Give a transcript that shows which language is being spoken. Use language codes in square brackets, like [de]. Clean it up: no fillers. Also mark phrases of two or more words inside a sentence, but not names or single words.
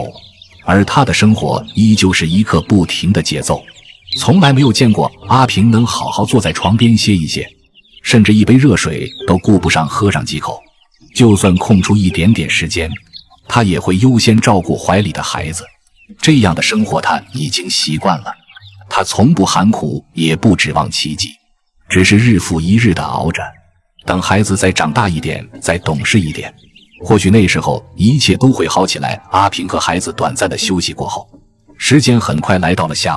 [zh] 而他的生活依舊是一刻不停的節奏，從來沒有見過阿平能好好坐在床邊歇一歇，甚至一杯熱水都顧不上喝上幾口。就算空出一點點時間，他也會優先照顧懷裡的孩子。這樣的生活他已經習慣了，他從不喊苦，也不指望奇蹟，只是日復一日地熬着，等孩子再長大一點，再懂事一點，或許那時候一切都会好起来。阿平和孩子短暫的休息過後，時間很快來到了下午。